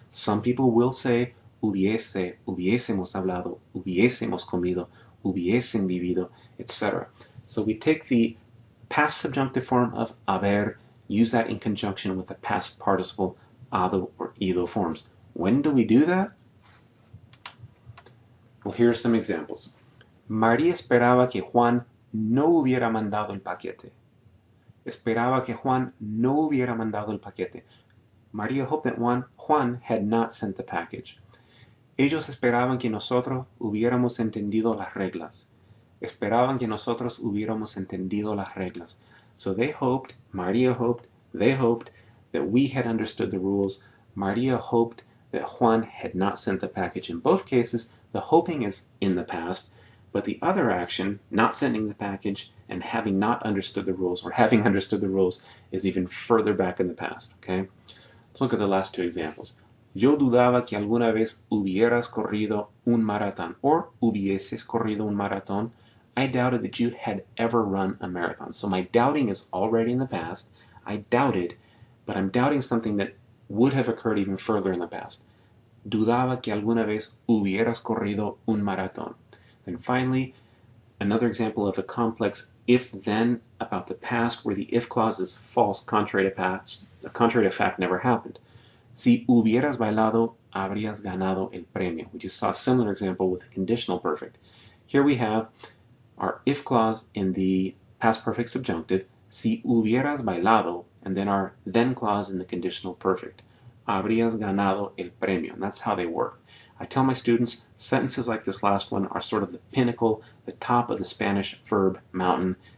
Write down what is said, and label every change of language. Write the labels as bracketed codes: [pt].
[en] Some people will say hubiese, hubiésemos hablado, hubiésemos comido, hubiesen vivido, etc. So we take the past subjunctive form of haber, use that in conjunction with the past participle hado or ido forms. When do we do that? Well, here are some examples. [es] María esperaba que Juan no hubiera mandado el paquete. Esperaba que Juan no hubiera mandado el paquete. [en] María hoped that Juan had not sent the package. [es] Ellos esperaban que nosotros hubiéramos entendido las reglas. Esperaban que nosotros hubiéramos entendido las reglas. [en] So they hoped, María hoped, they hoped that we had understood the rules. María hoped that Juan had not sent the package. In both cases, the hoping is in the past, but the other action, not sending the package and having not understood the rules, or having understood the rules, is even further back in the past, okay? Let's look at the last two examples. [es] Yo dudaba que alguna vez hubieras corrido un maratón, or hubieses corrido un maratón. [en] I doubted that you had ever run a marathon. So my doubting is already in the past. I doubted, but I'm doubting something that would have occurred even further in the past. [es] Dudaba que alguna vez hubieras corrido un maratón. [en] Then finally, another example of a complex if-then about the past where the if clause is false, contrary to fact never happened. [es] Si hubieras bailado, habrías ganado el premio. [en] We just saw a similar example with a conditional perfect. Here we have our if clause in the past perfect subjunctive, [es] si hubieras bailado, [en] and then our then clause in the conditional perfect. [es] Habrías ganado el premio. [en] And that's how they work. I tell my students sentences like this last one are sort of the pinnacle, the top of the Spanish verb mountain.